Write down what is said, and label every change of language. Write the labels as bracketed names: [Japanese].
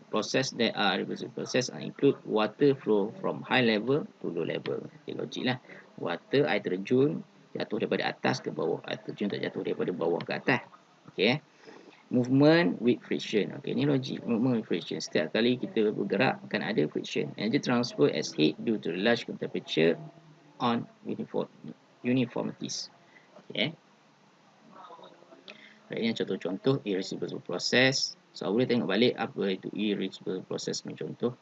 [English] Process that are irreversible process include water flow from high level to low level. [Malay] Okay, logik lah. Water, air terjun, jatuh daripada atas ke bawah. Air terjun tak jatuh daripada bawah ke atas. Okay. [English] Movement with friction. Okay, [Malay] ni logik. [English] Movement with friction. [Malay] Setiap kali kita bergerak akan ada [English] friction. Energy transfer as heat due to the large temperature on uniformities. Okay. [Malay] Ini contoh-contoh irreversible process. So boleh tengok balik apa itu irreversible process punya contoh.